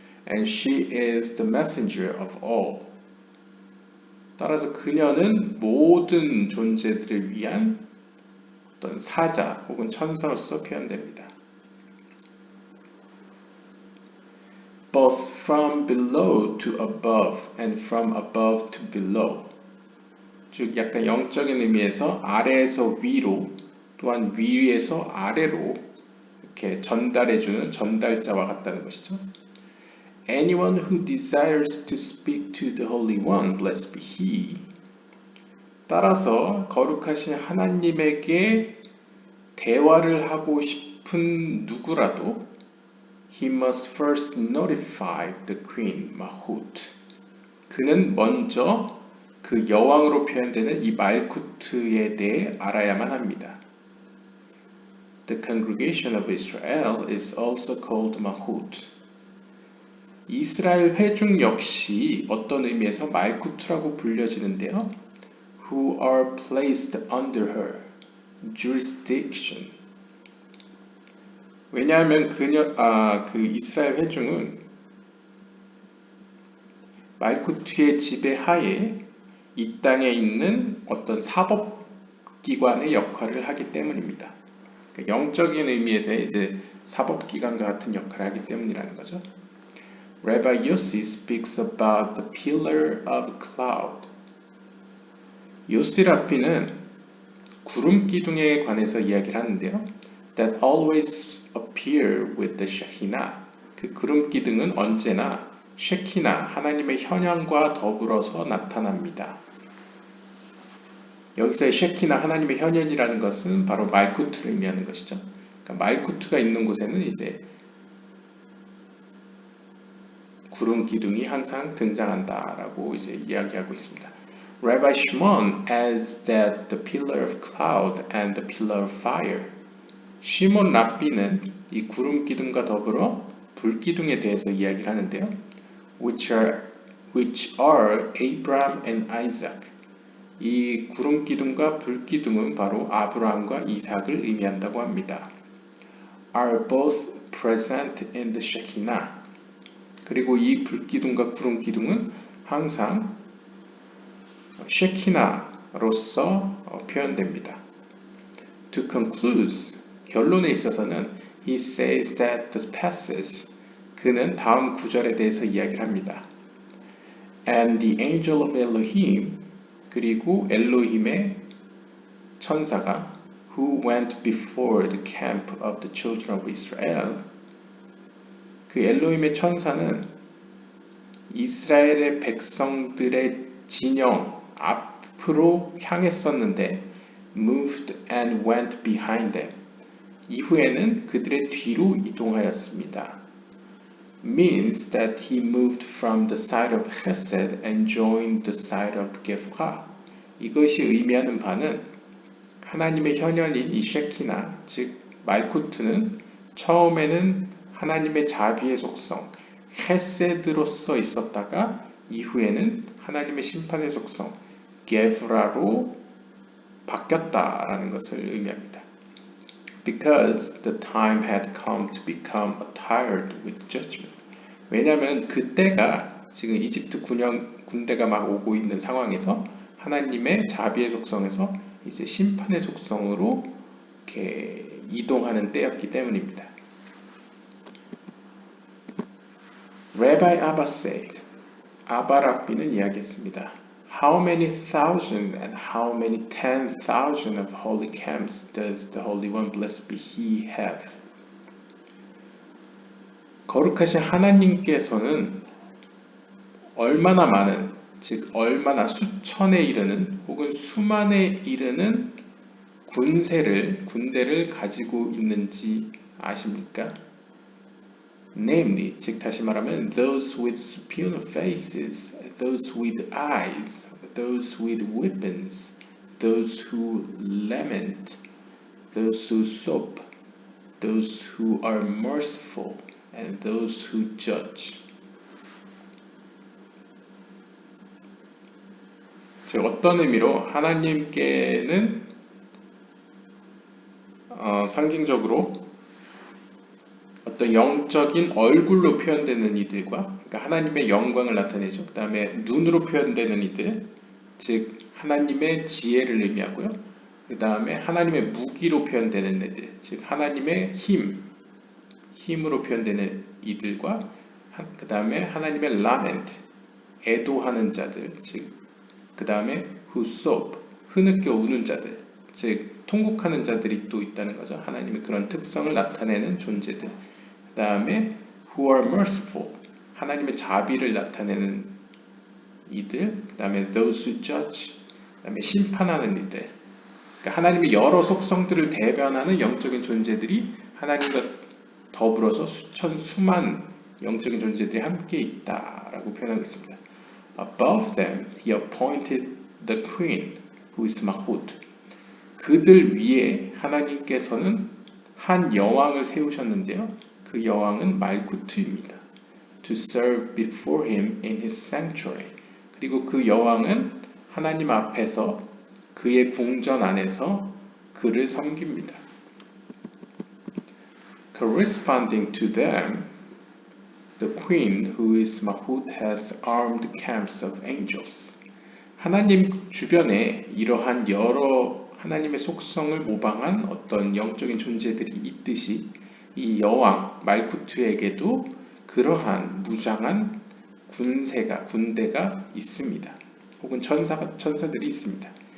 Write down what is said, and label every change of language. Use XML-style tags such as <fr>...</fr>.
<en>And she is the messenger of all.</en> <ko>따라서 그녀는 모든 존재들을 위한 어떤 사자 혹은 천사로서 표현됩니다.</ko> <en>Both from below to above and from above to below.</en> <ko>즉 약간 영적인 의미에서 아래에서 위로 또한 위에서 아래로 이렇게 전달해주는 전달자와 같다는 것이죠.</ko> <en>Anyone who desires to speak to the Holy One, blessed be He.</en> <ko>따라서 거룩하신 하나님에게 대화를 하고 싶은 누구라도</ko> <en>He must first notify the queen Mahut.</en> <ko>그는 먼저 그 여왕으로 표현되는 이 말쿠트에 대해 알아야만 합니다.</ko> <en>The congregation of Israel is also called Mahut.</en> <ko>이스라엘 회중 역시 어떤 의미에서 말쿠트라고 불려지는데요.</ko> <en>Who are placed under her jurisdiction.</en> <ko>왜냐하면 그 이스라엘 회중은 말쿠트의 지배하에 이 땅에 있는 어떤 사법기관의 역할을 하기 때문입니다. 영적인 의미에서의 이제 사법기관과 같은 역할을 하기 때문이라는 거죠.</ko> <en>Rabbi Yossi speaks about the pillar of cloud.</en> <ko>요시 랍비는 구름 기둥에 관해서 이야기를 하는데요.</ko> <en>That always appear with the Shekinah.</en> <ko>그 구름 기둥은 언제나 쉐키나 하나님의 현현과 더불어서 나타납니다. 여기서의 쉐키나 하나님의 현현이라는 것은 바로 말쿠트를 의미하는 것이죠. 그러니까 말쿠트가 있는 곳에는 이제 구름 기둥이 항상 등장한다라고 이제 이야기하고 있습니다.</ko> <en>Rabbi Shimon adds that the pillar of cloud and the pillar of fire.</en> <ko>시몬 랍비는 이 구름 기둥과 더불어 불 기둥에 대해서 이야기를 하는데요.</ko> <en>Which are Abraham and Isaac.</en> <ko>이 구름 기둥과 불 기둥은 바로 아브라함과 이삭을 의미한다고 합니다.</ko> <en>Are both present in the Shekinah.</en> <ko>그리고 이 불 기둥과 구름 기둥은 항상 쉐키나로서 표현됩니다.</ko> <en>To conclude,</en> <ko>결론에 있어서는</ko> <en>he says that the passage,</en> <ko>그는 다음 구절에 대해서 이야기를 합니다.</ko> <en>And the angel of Elohim,</en> <ko>그리고 엘로힘의 천사가</ko> <en>who went before the camp of the children of Israel,</en> <ko>그 엘로힘의 천사는 이스라엘의 백성들의 진영 앞으로 향했었는데</ko> <en>moved and went behind them.</en> <ko>이후에는 그들의 뒤로 이동하였습니다.</ko> <en>Means that he moved from the side of Hesed and joined the side of Gevurah.</en> <ko>이것이 의미하는 바는 하나님의 현현인 이 쉐키나, 즉 말쿠트는 처음에는 하나님의 자비의 속성, 헤세드로서 있었다가 이후에는 하나님의 심판의 속성, 게브라로 바뀌었다라는 것을 의미합니다.</ko> <en>Because the time had come to become attired with judgment.</en> <ko>왜냐하면 그때가 지금 이집트 군대가 막 오고 있는 상황에서 하나님의 자비의 속성에서 이제 심판의 속성으로 이렇게 이동하는 때였기 때문입니다.</ko> <en>Rabbi Abba said,</en> <ko>아바 랍비는 이야기했습니다.</ko> <en>How many thousand and how many 10,000 of holy camps does the Holy One, blessed be He, have?</en> <ko>거룩하신 하나님께서는 얼마나 많은, 즉 얼마나 수천에 이르는 혹은 수만에 이르는 군대를 가지고 있는지 아십니까?</ko> <en>Namely,</en> <ko>즉 다시 말하면</ko> <en>those with superior faces, those with eyes, those with weapons, those who lament, those who sob, those who are merciful, and those who judge.</en> <ko>즉 어떤 의미로 하나님께는 상징적으로 어떤 영적인 얼굴로 표현되는 이들과, 그러니까 하나님의 영광을 나타내죠. 그 다음에 눈으로 표현되는 이들, 즉 하나님의 지혜를 의미하고요. 그 다음에 하나님의 무기로 표현되는 애들, 즉 하나님의 힘으로 표현되는 이들과, 그 다음에 하나님의 lament, 애도하는 자들, 즉 그 다음에</ko> <en>who sob,</en> <ko>흐느껴 우는 자들, 즉 통곡하는 자들이 또 있다는 거죠. 하나님의 그런 특성을 나타내는 존재들. 그 다음에</ko> <en>who are merciful,</en> <ko>하나님의 자비를 나타내는 이들. 그 다음에</ko> <en>those who judge,</en> <ko>그 다음에 심판하는 이들. 그러니까 하나님의 여러 속성들을 대변하는 영적인 존재들이 하나님과 더불어서 수천 수만 영적인 존재들이 함께 있다라고 표현하고 있습니다.</ko> <en>Above them, he appointed the queen, who is Mahut.</en> <ko>그들 위에 하나님께서는 한 여왕을 세우셨는데요. 그 여왕은 말쿠트입니다.</ko> <en>To serve before him in his sanctuary.</en> <ko>그리고 그 여왕은 하나님 앞에서 그의 궁전 안에서 그를 섬깁니다.</ko> <en>Corresponding to them, the queen, who is Mahut, has armed camps of angels.</en> <ko>하나님 주변에 이러한 여러 하나님의 속성을 모방한 어떤 영적인 존재들이 있듯이 이 여왕 말쿠트에게도 그러한 무장한 군대가 있습니다. 혹은 천사들이 있습니다.</ko>